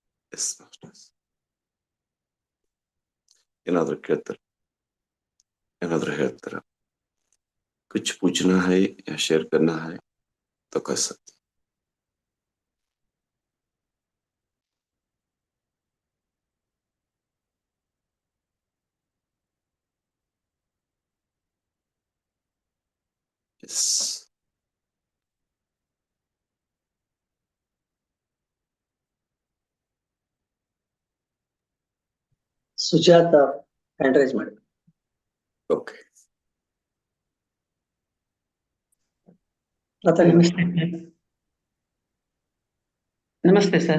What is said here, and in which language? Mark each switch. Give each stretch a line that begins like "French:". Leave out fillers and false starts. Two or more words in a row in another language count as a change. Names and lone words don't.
English: yes masters.
Kannada: ಏನಾದ್ರು ಕೇಳ್ತಾರ, ಏನಾದ್ರು ಹೇಳ್ತಾರ?
Hindi: कुछ पूछना है या शेयर करना है तो कर सकते. यस,
Kannada: ಸುಜಾತ
English: hand raise
Kannada: ಮಾಡಿ. ಓಕೆ. ನಮಸ್ತೆ ನಮಸ್ತೆ ಸರ್.